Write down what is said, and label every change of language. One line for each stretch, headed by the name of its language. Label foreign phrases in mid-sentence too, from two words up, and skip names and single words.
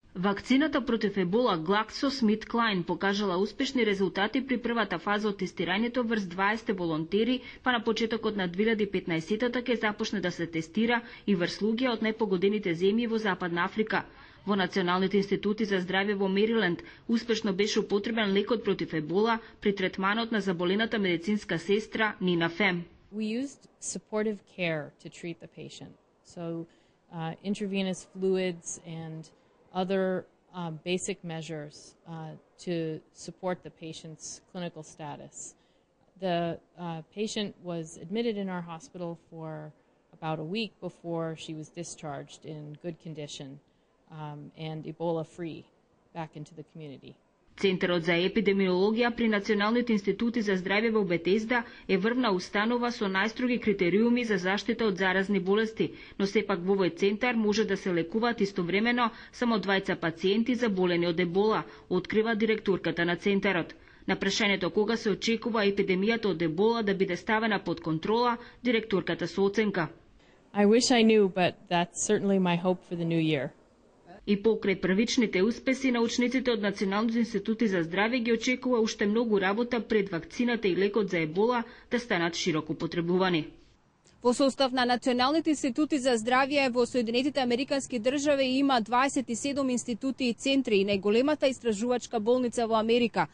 Macedonian: Вакцината против ебола GlaxoSmithKline покажала успешни резултати при првата фаза од тестирањето врз 20 волонтери, па на почетокот на 2015-та ќе започне да се тестира и врз луѓе од најпогодените земји во Западна Африка. Во Националните институти за здравје во Мериленд успешно беше употребен лекот против ебола при третманот на заболената медицинска сестра Нина Фем.
English: We used supportive care to treat the patient. So intravenous fluids and other basic measures to support the patient's clinical status. The patient was admitted in our hospital for about a week before she was discharged in good condition and Ebola-free back into the community.
Macedonian: Центарот за епидемиологија при Националните институти за здравје во Бетезда е врвна установа со најстроги критериуми за заштита од заразни болести, но сепак во овој центар може да се лекуваат истовремено само 2 пациенти заболени од ебола, открива директорката на центарот. На прашањето кога се очекува епидемијата од ебола да биде ставена под контрола, директорката со оценка.
English: I wish I knew, but that's certainly my hope for the new year.
Macedonian: И покрај првичните успеси, научниците од Националните институти за здравје ги очекува уште многу работа пред вакцината и лекот за ебола да станат широко потребувани. Во состав на Националните институти за здравје во Соединетите Американски држави има 27 институти и центри и најголемата истражувачка болница во Америка.